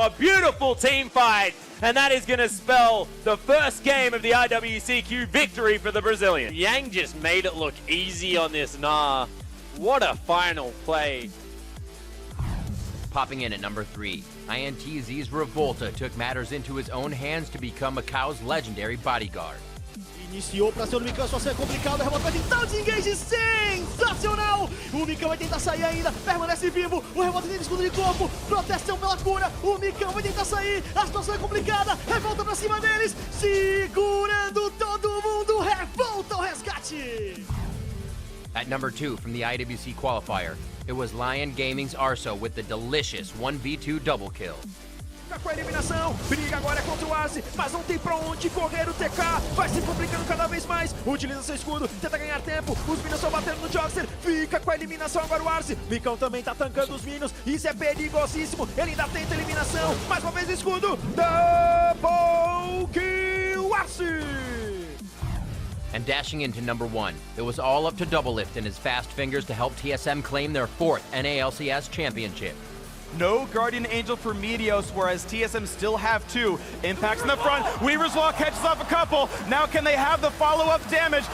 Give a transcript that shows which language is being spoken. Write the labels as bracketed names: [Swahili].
[English] A beautiful team fight. And that is going to spell the first game of the IWCQ victory for the Brazilian. Yang just made it look easy on this Nah. What a final play. Popping in at number 3, INTZ's Revolta took matters into his own hands to become Macau's legendary bodyguard. [Portuguese] Iniciou pra ser o Micão, só ser complicado, o Revolta vai tentar o desengage, sensacional! O Micão vai tentar sair ainda, permanece vivo, o Revolta tem escudo de corpo, proteção pela cura, o Micão vai tentar sair, a situação é complicada, Revolta pra cima deles, segurando todo mundo, Revolta ao resgate! [English] At number 2 from the IWC qualifier, it was Lion Gaming's Arso with the delicious 1v2 double kill. [Portuguese] Com a eliminação, briga agora contra o Arce, mas não tem pra onde correr o TK, vai se complicando cada vez mais, utiliza seu escudo, tenta ganhar tempo, os minions estão batendo no Jogster, fica com a eliminação agora o Arce, Micão também tá tancando os minions, isso é perigosíssimo, ele ainda tenta a eliminação, mais uma vez o escudo, double kill Arce! [English] And dashing into number 1, it was all up to Doublelift and his fast fingers to help TSM claim their 4th NALCS championship. No Guardian Angel for Meteos, whereas TSM still have 2. Impacts in the front. Weaver's Wall catches off a couple. Now can they have the follow-up damage?